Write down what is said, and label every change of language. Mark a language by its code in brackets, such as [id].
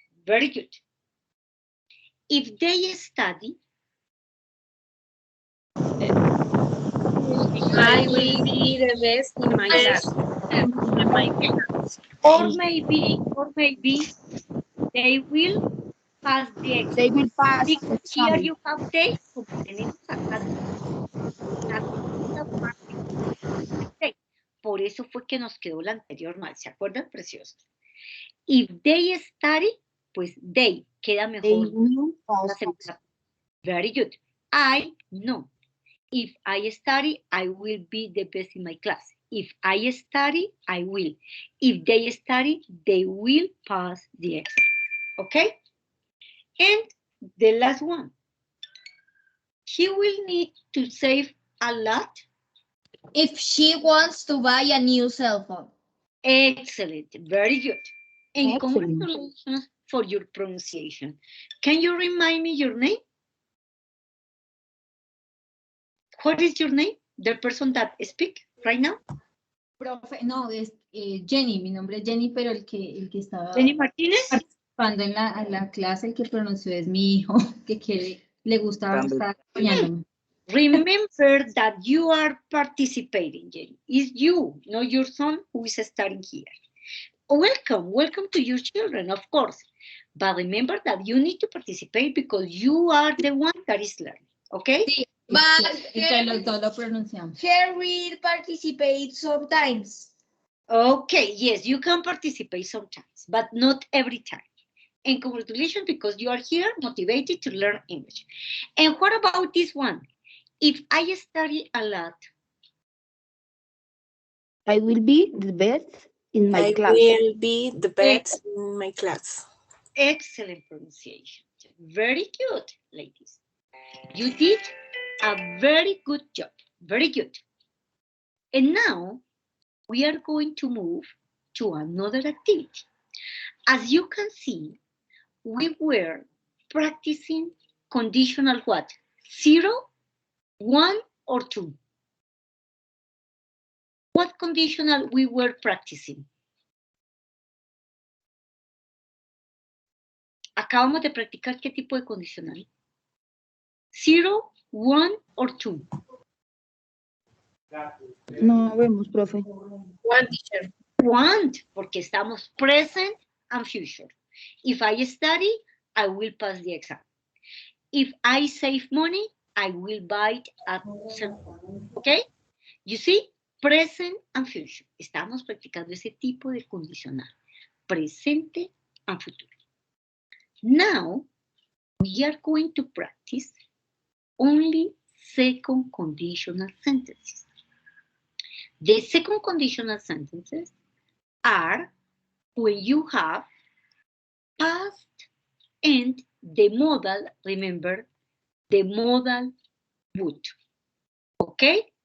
[en] Very good. If they study, I will be the best in my class. or maybe they will pass the exam. They will pass the Because here exam. you have they, [es] como tenemos acá, por eso fue que nos quedó la anterior mal, ¿se acuerdan, preciosos? [en] If they study, pues they queda They [es] mejor. [en] will pass the exam. Very good. I know. If I study, I will be the best in my class. If I study, I will. If they study, they will pass the exam. Okay? And the last one. She will need to save a lot. If she wants to buy a new cell phone. Excellent. Very good. And Excellent. congratulations for your pronunciation. Can you remind me your name? What is your name? The person that speak right now? [es] Profe, no, es Jenny, mi nombre es Jenny, pero el que estaba Jenny Martínez. participando en la clase, el que pronunció es mi hijo, que le gustaba estar apoyándome. [en] Remember that you are participating, Jenny. It's you, not your son, who is starting here. Welcome to your children, of course. But remember that you need to participate because you are the one that is learning, okay? [es] Sí, entre los dos lo pronunciamos. [en] Can we participate sometimes? Okay, yes, you can participate sometimes, but not every time. And congratulations because you are here motivated to learn English. And what about this one? If I study a lot, I will be the best in my I class. will be the best in my class. excellent pronunciation. Very good, ladies. You did a very good job. Very good. And now we are going to move to another activity. As you can see, we were practicing conditional what? 0, 1, or 2. What conditional we were practicing? [es] Acabamos de practicar qué tipo de condicional. [en] 0, 1, or 2. [es] No vemos, profe. [en] One teacher. Want, [es] porque estamos [en] present and future. If I study, I will pass the exam. If I save money, I will buy a cell phone. Okay? You see, present and future. [es] Estamos practicando ese tipo de condicional. Presente and futuro. [en] Now, we are going to practice only second conditional sentences. The second conditional sentences are when you have past and the modal, remember, the modal would. Okay?